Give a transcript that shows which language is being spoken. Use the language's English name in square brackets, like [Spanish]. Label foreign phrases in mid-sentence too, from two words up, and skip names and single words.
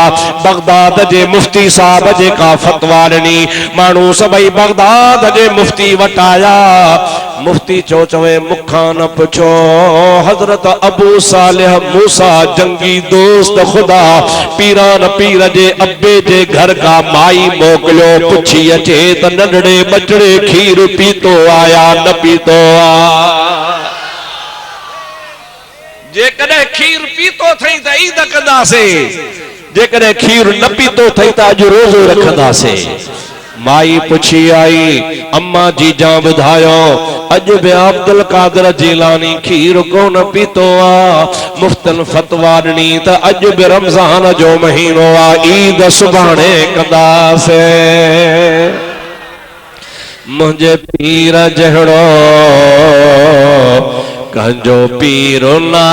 [Sindhi] बगदाद जे मुफ्ती साहब जेका फतवा ॾिनी, माण्हू सभई बगदाद जे मुफ्ती वटि आया। मुफ्ती चो चवे मुखा न पुछो हजरत अबू सालिह मूसा जंगी दोस्त खुदा पीरान पीर जे अब्बे जे घर का माई मोकलो पुछी अचे त नंढड़े बचड़े खीर पीतो आया न पीतो आ जे कदे खीर पीतो थई त ईद कंदासे जे कदे खीर न पीतो थई त अज रोज़ो रखंदासे माई पुछी आई अम्मा जी जा बुधायो अज बे अब्दुल कादिर जीलानी खीर कोन पीतो आ मुफ्तन फतवा ॾिनी त अज बे रमजान जो महीनो आ ईद सुभाणे कंदासे मुझे पीर जहड़ो कंजो पीर न